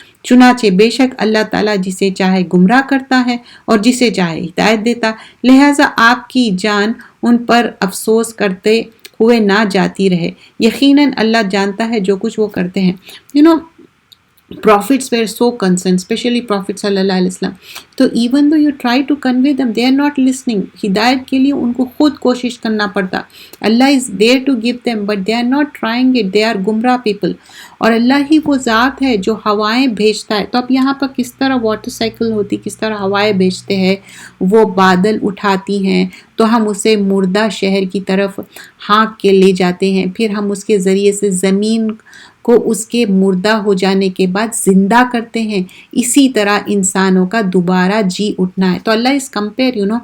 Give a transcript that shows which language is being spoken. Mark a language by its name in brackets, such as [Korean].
[Urdu] چنانچہ بے شک اللہ تعالیٰ جسے چاہے گمراہ کرتا ہے اور جسے چاہے ہدایت دیتا، لہٰذا آپ کی جان ان پر افسوس کرتے ہوئے نہ جاتی رہے، یقیناً اللہ جانتا ہے جو کچھ وہ کرتے ہیں۔ [English] Prophets were so concerned, especially Prophet [Urdu] صلی اللہ علیہ وسلم. [English] تو even though you try to convey them, they are not listening. [Urdu] ہدایت کے لیے ان کو خود کوشش کرنا پڑتا. [English] اللہ is there to give them, but they are not trying it. They are گمراہ people. [Urdu] اور اللہ ہی وہ ذات ہے جو ہوائیں بھیجتا ہے. تو اب یہاں پر کس طرح واٹر سائیکل ہوتی، کس طرح ہوائیں بھیجتے ہیں، وہ بادل اٹھاتی ہیں تو ہم اسے مردہ شہر کی طرف ہانک کے لے جاتے ہیں، پھر ہم اس کے ذریعے سے زمین کو اس کے مردہ ہو جانے کے بعد زندہ کرتے ہیں۔ اسی طرح انسانوں کا دوبارہ جی اٹھنا ہے۔ تو اللہ اس کمپیئر